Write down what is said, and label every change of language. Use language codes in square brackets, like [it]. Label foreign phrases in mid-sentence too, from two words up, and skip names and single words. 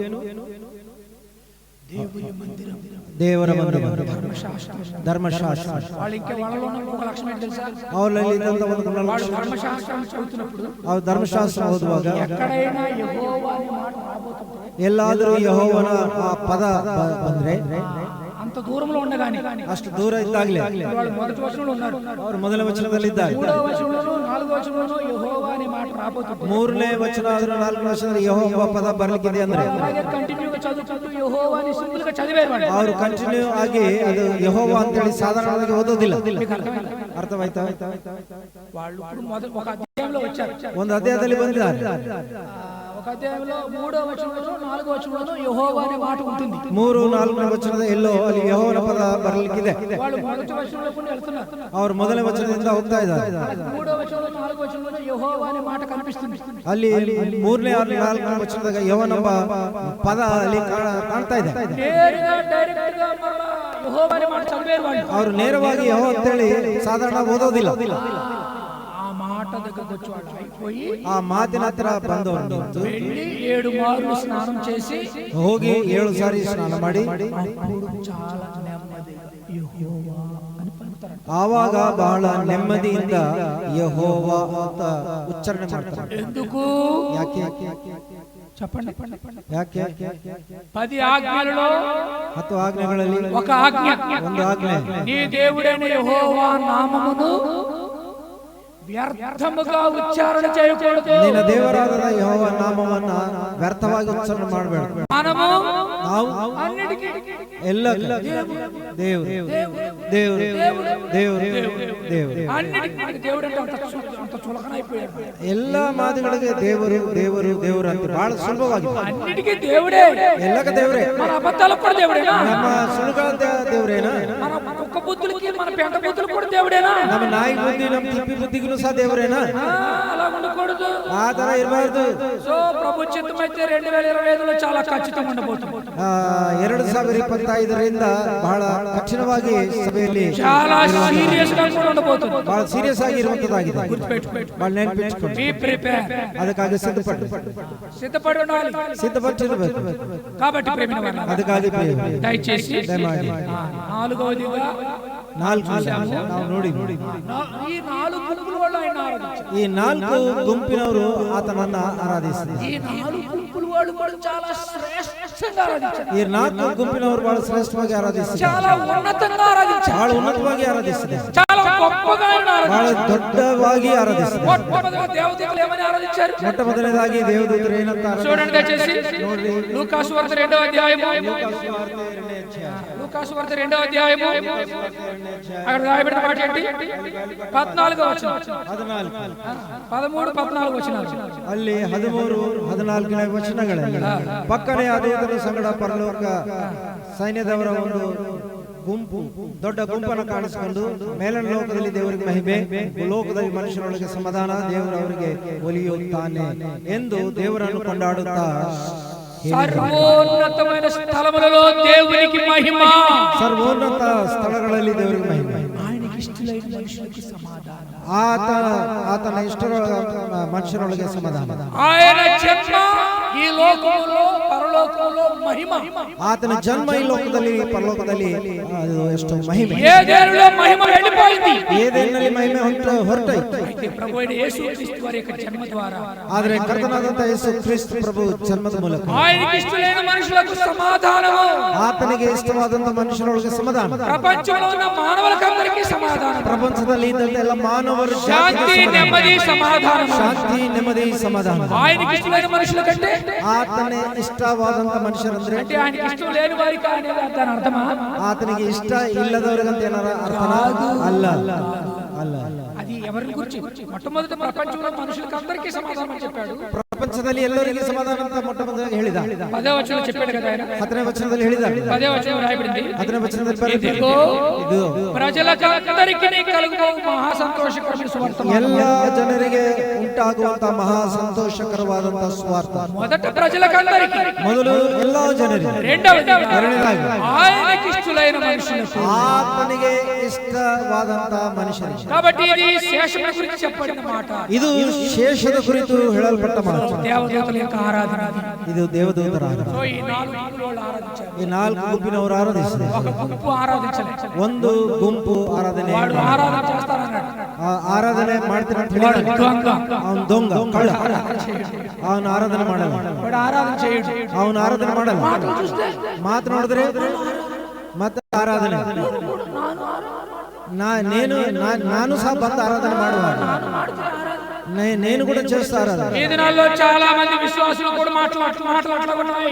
[kn] ದೇವರ ಮಂದಿರ, ಧರ್ಮಶಾಸ್ತ್ರ. ಅವರಲ್ಲಿ ಇದ್ದಂತ ಒಂದು ಗುಣಲಕ್ಷಣ. ಅವ್ರು ಧರ್ಮಶಾಸ್ತ್ರ ಓದುವಾಗ ಎಲ್ಲಾದರೂ ಯೆಹೋವನ ಆ ಪದ ಬಂದ್ರೆ [te] అంత దూరంలో ఉండగానే, [kn] ಅಷ್ಟು ದೂರ ಇದ್ದಾಗಲೇ [te] మొదటి వచనంలో ఉన్నారు. [kn] ಅವರು ಮೊದಲ ವಚನದಲ್ಲಿ ಇದ್ದಾರೆ. [te] మూడవ వచనంలోనూ నాలుగవ వచనంలోనూ యెహోవా అనే మాట రాబోతుంది. [kn] ಮೂರನೇ ವಚನ ಆದ್ರೂ ನಾಲ್ಕನೇ ವಚನದಲ್ಲಿ ಯೆಹೋವ ಪದ ಬರ್ಲಿಕ್ಕಿದೆ ಅಂದ್ರೆ [te] అలాగే కంటిన్యూగా చదువుకుంటూ యెహోవా అని సింపుల్ గా చదివేవారు. [kn] ಅವರು ಕಂಟಿನ್ಯೂ ಆಗಿ ಅದು ಯೆಹೋವ ಅಂತ ಹೇಳಿ ಸಾಧಾರಣವಾಗಿ ಓದೋದಿಲ್ಲ. ಅರ್ಥವಾಯ್ತಾ? [te] వాళ్ళు ఇప్పుడు మొదటి ఒక అధ్యాయంలో వచ్చారు. [kn] ಒಂದು ಅಧ್ಯಾಯದಲ್ಲಿ ಬಂದಿದ್ದಾರೆ. [te] ఒక అధ్యాయంలో మూడవ వచనంలోనూ నాలుగవ వచనంలోనూ యెహోవా అనే మాట ఉంటుంది. 3, [kn] 4ನೇ ವಚನದ ಎಲ್ಲೋ ಅಲ್ಲಿ ಯೆಹೋವನ ಪದ ಬರಲಿಕ್ಕಿದೆ. [te] వాళ్ళు మొదటి వచనంలోకి వెళ్తున్నారు. [kn] ಅವರು ಮೊದಲನೇ ವಚನದಿಂದ ಹೋಗ್ತಾ ಇದ್ದಾರೆ. [te] మూడవ వచనంలో నాలుగవ వచనంలో యెహోవా అనే మాట కనిపిస్తుంది. [kn] ಅಲ್ಲಿ 3ನೇ 4ನೇ ವಚನದಾಗ ಯೆಹೋವನೆಂಬ ಪದ ಅಲ್ಲಿ ಕಾಣ್ತಾ ಇದೆ. [te] నేరుగా డైరెక్ట్ గా మరలా యెహోవా అనే మాట చదివేరు వాళ్ళు. [kn] ಅವರು ನೇರವಾಗಿ ಯೆಹೋವ ಅಂತ ಹೇಳಿ ಸಾಧಾರಣ ಓದೋದಿಲ್ಲ. [te] ఆ మాట దగ్గరకు వచ్చి వాళ్ళు అయిపోయి [kn] ಆ ಮಾತಿನ ಹತ್ರ ಬಂದವರು [te] వెళ్ళి 7 మార్లు స్నానం చేసి [kn] ಹೋಗಿ 7 ಸಾರಿ ಸ್ನಾನ ಮಾಡಿ [te] చాలా నెమ్మదిగా యెహోవా అని పలుకుతారు. [kn] ಆವಾಗ ಬಹಳ ನೆಮ್ಮದಿಯಿಂದ ಯೆಹೋವ ಅಂತ ಉಚ್ಚಾರಣೆ ಮಾಡ್ತಾರೆ. [te] ఎందుకు? [kn] ಯಾಕೆ? [te] చెప్పండి. [kn] ಯಾಕೆ? [te] 10 ఆజ్ఞలలో [kn] 10 ಆಜ್ಞೆಗಳಲ್ಲಿ [te] ఒక ఆజ్ఞ, [kn] ಒಂದು ಆಜ್ಞೆ, [te] నీ దేవుడైన యెహోవా నామమును ವ್ಯರ್ಥముగా ಉಚ್ಚಾರಣೆ చేయకూడదు. [kn] ನಿನ್ನ ದೇವರಾದ ಯೆಹೋವ ನಾಮವನ್ನ ವ್ಯರ್ಥವಾಗಿ ಉಚ್ಚಾರಣೆ ಮಾಡಬೇಡ. [te] మనము [kn] ನಾವು [te] అన్నిటికీ [kn] ಎಲ್ಲ ದೇವರು ದೇವರು ದೇವರು ದೇವರು [te] అన్నిటికీ దేవుడు అంటే అంత చులకన అయిపోయాడు. [kn] ಎಲ್ಲ ಮಾತುಗಳಿಗೆ ದೇವರು ದೇವರು ದೇವರು ಅಂತ ಬಹಳ ಸುಲಭವಾಗಿದೆ. [te] అన్నిటికీ దేవుడే, [kn] ಎಲ್ಲಕ್ಕೆ ದೇವರೇ. [te] మన అబద్ధాలకు కూడా దేవుడేనా? [kn] ನಮ್ಮ ಸುಳ್ಳುಗಳ ದೇವರೇನಾ? [te] మన కుక్క బుద్ధులకి మన పెంట బుద్ధులకు కూడా దేవుడేనా? [kn] ನಮ್ಮ ನಾಯಿ ಬುದ್ಧಿ ನಮ್ಮ ತಿಪ್ಪಿ ಬುದ್ಧಿಗೂ ಸಹ ದೇವರೇನಾ? [te] అలా ఉండకూడదు. [kn] ಆ ತರ ಇರಬಾರ್ದು. [te] సో ప్రభు చిత్తమైతే 2025లో చాలా ఖచ్చితంగా ఉండబోతుంది. [kn] 2025ರಿಂದ ಬಹಳ ಕಠಿಣವಾಗಿ ಸಭೆಯಲ್ಲಿ [te] చాలా సీరియస్ గా కూడా ఉండబోతుంది. [kn] ಬಹಳ ಸೀರಿಯಸ್ ಆಗಿ ಇರುವಂತದ್ದಾಗಿದೆ. ಬಹಳ ನೆನಪಿಟ್ಕೊಳ್ಳಿ. [en] be prepare. [kn] ಅದಕ್ಕಾಗಿ ಸಿದ್ಧಪಡಿ [te] ఉండాలి. [kn] ಸಿದ್ಧಪಟ್ಟಿರಬೇಕು. [te] కాబట్టి ప్రేమిన వారు [kn] ಅದಕ್ಕಾಗಿ [te] దయచేసి [kn] ದಯಮಾಡಿ [te] నాలుగవదిగా [kn] 4 ನಾವು ನೋಡಿ [te] ఈ 4 గుంపుల వాళ్ళు ఆయన ఆరాధించారు. [kn] ಈ 4 ಗುಂಪಿನವರು ಆತನನ್ನ ಆರಾಧಿಸಿದರು. [te] ఈ 4 గుంపులు వాళ్ళు కూడా చాలా శ్రేష్టంగా ఆరాధించారు. [kn] ಈ ನಾಲ್ಕು ಗುಂಪಿನವರು ಬಹಳ ಶ್ರೇಷ್ಠವಾಗಿ ಆರಾಧಿಸಿದ್ದಾರೆ. [te] చాలా ఉన్నతంగా ఆరాధించారు. [kn] ಬಹಳ ಉನ್ನತವಾಗಿ ಆರಾಧಿಸಿದ್ದಾರೆ. [te] చాలా గొప్పగా [kn] ಬಹಳ ದೊಡ್ಡವಾಗಿ ಆರಾಧಿಸಿದ್ದಾರೆ. [te] మొట్టమొదటిగా దేవదూతలు ఏమని ఆరాధించారు? [kn] ಮೊಟ್ಟ ಮೊದಲನೇದಾಗಿ ದೇವದೂತರು ಏನಂತ [te] చూడండి దయచేసి లూకాసు వార్త 2వ అధ్యాయము. లూకాసు వార్త 2వ అధ్యాయము అక్కడ రాయబడిన మాట ఏంటి? 14వ వచనం. 13 14 వచనాలు. [kn] ಅಲ್ಲಿ 13 14ನೇ ವಚನಗಳಲ್ಲಿ ಪಕ್ಕನೆ ಆ ದೂತರ ಸಂಗಡ ಪರಲೋಕ ಸೈನ್ಯದವರ ಒಂದು ಗುಂಪು ದೊಡ್ಡ ಗುಂಪನ್ನು ಕಾಣಿಸಿಕೊಂಡು ಮೇಲಿನ ಲೋಕದಲ್ಲಿ ದೇವರಿಗೆ ಮಹಿಮೆ, ಲೋಕದಲ್ಲಿ ಮನುಷ್ಯರೊಳಗೆ ಸಮಾಧಾನ, ದೇವರು ಅವರಿಗೆ ಒಲಿಯುತ್ತಾನೆ ಎಂದು ದೇವರನ್ನು ಕೊಂಡಾಡುತ್ತಾ [te] సర్వోన్నతమైన స్థలములలో దేవునికి మహిమ. [kn] ಸರ್ವೋನ್ನತ ಸ್ಥಳಗಳಲ್ಲಿ ದೇವರಿಗೆ ಮಹಿಮೆ. [te] ఆయనకి ఇష్టమైన మనుషులకు సమాధానం. [kn] ಆತನ ಇಷ್ಟ ಮನುಷ್ಯರೊಳಗೆ ಸಮಾಧಾನ. [te] ఆయన జన్మ ఈ లోకంలో పరలోకంలో మహిమ. [kn] ಆತನ ಜನ್ಮ ಈ ಲೋಕದಲ್ಲಿ ಪರಲೋಕದಲ್ಲಿ ಅದು ಎಷ್ಟು ಮಹಿಮೆ. [te] ఏదేనులో మహిమ వెళ్ళిపోయింది. [kn] ಏದೇನಲ್ಲಿ ಮಹಿಮೆ ಹೊರಟೈತೆ. [te] అయితే ప్రభువైన యేసుక్రీస్తు వారి యొక్క జన్మ ద్వారా, [kn] ಆದರೆ ಕರ್ತನಾದಂತ ಯೇಸು ಕ್ರಿಸ್ತ ಪ್ರಭು ಜನ್ಮದ ಮೂಲಕ [te] ఆయనకి ఇష్టమైన మనుషులకు సమాధానము. [kn] ಆತನಿಗೆ ಇಷ್ಟವಾದಂತ ಮನುಷ್ಯರೊಳಗೆ ಸಮಾಧಾನ. [te] ప్రపంచంలో ఉన్న మానవులకందరికీ సమాధానం. [kn] ಪ್ರಪಂಚದಲ್ಲಿ ಇದ್ದಂತ ಎಲ್ಲ ಮಾನವರು [te] శాంతి నెమ్మది సమాధానం. [kn] ಶಾಂತಿ ನೆಮ್ಮದಿ ಸಮಾಧಾನ. [te] ఆయనకి ఇష్టమైన మనుషుల కంటే [kn] ಆತನೇ ಇಷ್ಟವಾದಂತ ಮನುಷ್ಯರಂದ್ರೆ [te] అంటే ఆయనకి ఇష్టం లేని వారికి అనేది దాని అర్థమా? [kn] ಆತನಿಗೆ ಇಷ್ಟ ಇಲ್ಲದವರಿಗಂತ ಏನಾರ ಅರ್ಥನಾ? ಅಲ್ಲ ಅಲ್ಲ ಅಲ್ಲ. [te] అది ఎవరిని గురించి? మొట్టమొదటి ప్రపంచంలో మనుషులకు అందరికీ సమాధానం చెప్పాడు. [kn] ಪ್ರಪಂಚದಲ್ಲಿ ಎಲ್ಲರಿಗೂ ಸಮಾಧಾನ ಅಂತ ಮೊಟ್ಟ ಮೊದಲು ಹೇಳಿದ. [te] 10వ వచనంలో చెప్పాడు కదా ఆయన. [kn] 10ನೇ ವಚನದಲ್ಲಿ ಹೇಳಿದ. [te] 10వ వచనం రాయబడింది. [kn] 10ನೇ ವಚನದಲ್ಲಿ ಬರೆದಿದೆ. [te] ಇದು ప్రజలకందరికీ కలుగు మహా సంతోషకరమైన సువార్త. [kn] ಎಲ್ಲ ಜನರಿಗೆ ಉಂಟಾಗುವಂತ ಮಹಾ ಸಂತೋಷಕರವಾದಂತ ಸುವಾರ್ತ. [te] మొదట ప్రజలకందరికీ, [kn] ಮೊದಲು ಎಲ್ಲಾ ಜನರಿಗೆ. [te] రెండవది ఆయనకి ఇష్టమైన మనుషులకు, [kn] ಆತನಿಗೆ ಇಷ್ಟವಾದಂತ ಮನುಷ್ಯರಿಗೆ. [te] కాబట్టి ఇది శేషముల గురించి చెప్పబడిన మాట. [kn] ಇದು ಶೇಷದ ಕುರಿತು ಹೇಳಲ್ಪಟ್ಟ ಮಾತು. [te] దేవదూతల యొక్క ఆరాధన. [kn] ಇದು ದೇವದೂತರ ಆರಾಧನೆ. [te] సో ఈ 4 గుంపులు ఆరాధించారు. [kn] ಈ 4 ಗುಂಪಿನವರು ಆರಾಧಿಸಿದರು. [te] ఒక గుంపు ఆరాధించలేదు. [kn] ಒಂದು ಗುಂಪು ಆರಾಧನೆ [te] వాడు ఆరాధన చేస్తారన్నాడు. [kn] ಆರಾಧನೆ ಮಾಡ್ತೀನಿ ಅಂತ ಹೇಳಿದ. ಅವನು ದೊಂಗ, ಕಳ್ಳ. ಅವನು ಆರಾಧನೆ ಮಾಡಲ್ಲ. [te] వాడు ఆరాధన చేయడు. [kn] ಅವನು ಆರಾಧನೆ ಮಾಡಲ್ಲ. ಮಾತನಾಡಿದ್ರೆ ಮತ್ತೆ ಆರಾಧನೆ. ನಾನು ಸಹ ಬಂದು ಆರಾಧನೆ ಮಾಡುವ. [te] నేను కూడా చేస్తాను. ఈ దినాల్లో చాలా మంది విశ్వాసులు కూడా మాట్లాడుతున్నాయి.